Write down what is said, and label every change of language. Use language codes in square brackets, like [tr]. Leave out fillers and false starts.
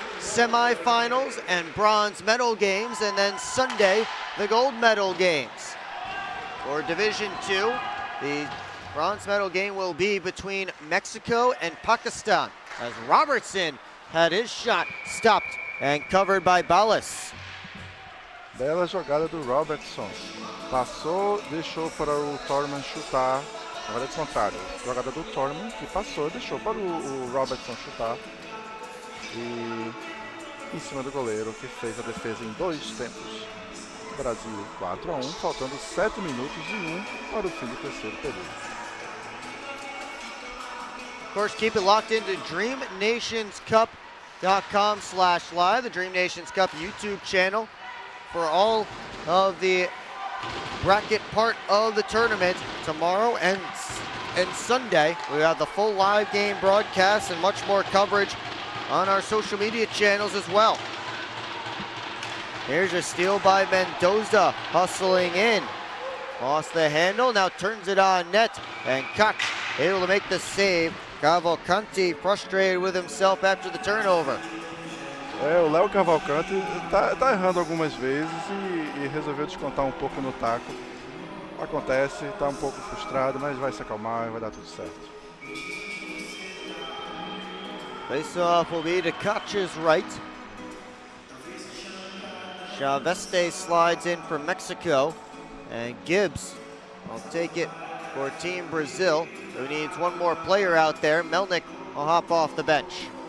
[en] semifinals and bronze medal games, and then Sunday, the gold medal games. For Division II, the bronze medal game will be between Mexico and Pakistan, as Robertson had his shot stopped and covered by Ballas. [pt] Bela jogada do Robertson. Passou, deixou para o Thorman chutar. Na verdade, o contrário. Jogada do Thorman, que passou, deixou para o Robertson chutar. E em cima do goleiro, que fez a defesa em 2 tempos. Brasil 4-1, faltando 7 minutos e 1 para o fim do terceiro período. [en] Of course, keep it locked into DreamNationsCup.com/live, the Dream Nations Cup YouTube channel, for all of the bracket part of the tournament. Tomorrow and Sunday, we have the full live game broadcast and much more coverage on our social media channels as well. Here's a steal by Mendoza, hustling in. Lost the handle, now turns it on net, and Koch able to make the save. Cavalcanti frustrated with himself after the turnover. [pt] O Léo Cavalcanti tá errando algumas vezes e resolveu descontar um pouco no taco. Acontece, tá um pouco frustrado, mas vai se acalmar e vai dar tudo certo. [en] Face-off will be to Koch's right. Chaveste slides in for Mexico, and Gibbs will take it for Team Brazil, who needs one more player out there. Melnick will hop off the bench.